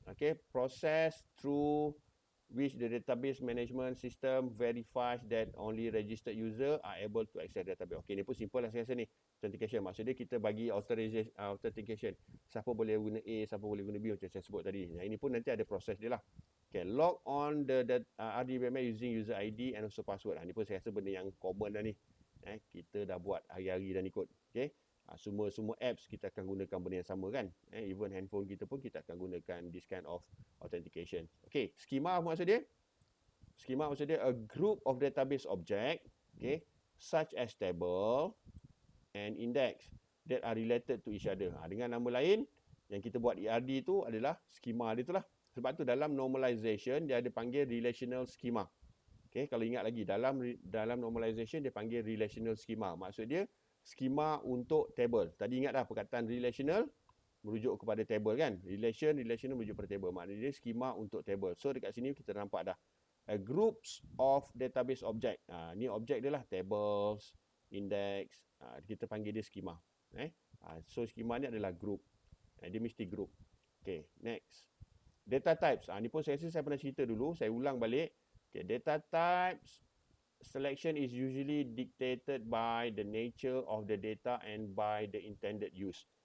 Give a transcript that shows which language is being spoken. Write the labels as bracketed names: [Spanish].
[English] Okay, process through which the database management system verifies that only registered user are able to access database. [Malay] Okay, ni pun simple lah saya rasa ni. Authentication. Maksud dia kita bagi authentication. Siapa boleh guna A, siapa boleh guna B macam saya sebut tadi. Yang ini pun nanti ada proses dia lah. [English] Okay, log on the RDBMS using user ID and also password. [Malay] Ni pun saya rasa benda yang common dah ni. Kita dah buat hari-hari dah ni kot. Okay. Semua apps kita akan gunakan benda yang sama kan. Even handphone kita pun kita akan gunakan [English] this kind of authentication. [Malay] Okay, schema maksud dia? [English] Schema maksud dia a group of database object, okay, such as table and index that are related to each other. [Malay] Dengan nama lain, yang kita buat ERD tu adalah schema dia tu lah. Sebab tu dalam normalization dia ada panggil relational schema. Okay, kalau ingat lagi dalam normalization dia panggil relational schema. Maksud dia schema untuk table. Tadi ingat dah perkataan relational merujuk kepada table kan. Relational merujuk kepada table. Maknanya dia schema untuk table. So dekat sini kita nampak dah groups of database object. Ni objek dia lah, tables, index. Kita panggil dia schema. So schema ni adalah group. Dia mesti group. Okay, next. Data types. Ni pun saya rasa saya pernah cerita dulu. Saya ulang balik. [English] Okay, data types selection is usually dictated by the nature of the data and by the intended use.